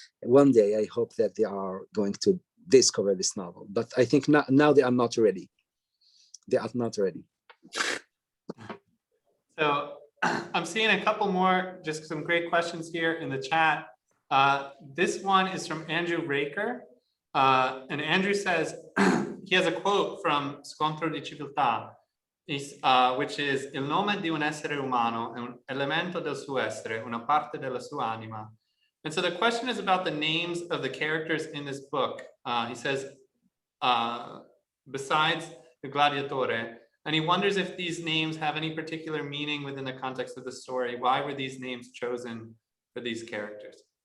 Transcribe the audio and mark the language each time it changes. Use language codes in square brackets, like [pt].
[en] One day I hope that they are going to discover this novel, but I think now they are not ready. They are not ready. So I'm seeing a couple more, just some great questions here in the chat. This one is from Andrew Raker. And Andrew says, he has a quote from Scontro di Civiltà, which is: [it] il nome di un essere umano è un elemento del suo essere, una parte della sua anima. [en] And so the question is about the names of the characters in this book. He says, besides the gladiatore, and he wonders if these names have any particular meaning within the context of the story. Why were these names chosen for these characters?